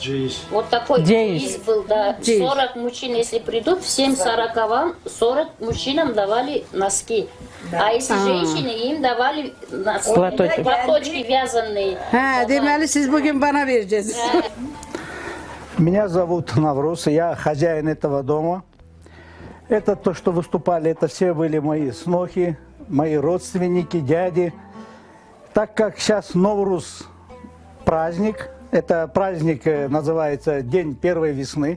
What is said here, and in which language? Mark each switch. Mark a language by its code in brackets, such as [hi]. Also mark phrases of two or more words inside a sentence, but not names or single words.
[ru] Вот такой джейс был, да. 40 мужчин, если придут, всем 40 мужчинам давали носки. А если женщины, им давали носки, платочки вязаные. [tr] Demeli siz bugün bana vereceksiniz. [ru] Меня зовут Навруз, я хозяин этого дома. Это то, что выступали, это все были мои снохи, мои родственники, дяди. Так как сейчас Навруз праздник, это праздник называется День первой весны.